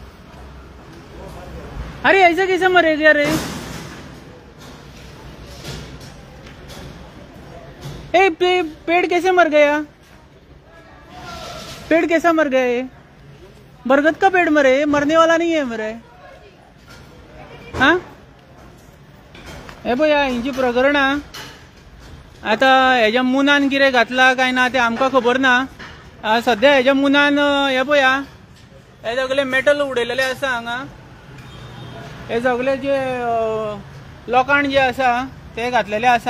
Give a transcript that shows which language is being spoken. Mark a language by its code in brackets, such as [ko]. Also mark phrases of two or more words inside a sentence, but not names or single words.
[hi] अरे ऐसे कैसे मरे गया रे? ए पेड़ कैसे मर गया? पेड़ कैसा मर गया? ये बरगद का पेड़ मरे, मरने वाला नहीं है मरे। [kok] हाँ हे पळया हिंची प्रकरणां। आतां हेज्या मुनान कितें घातला काय ना तें आमकां खबर ना। सद्या हेज्या मुनान हे पळया हे सगळें मेटल उडयलेलें आसा हांगा। हे सगळे जे लोकांड जे आसा ते घातलेले आसा।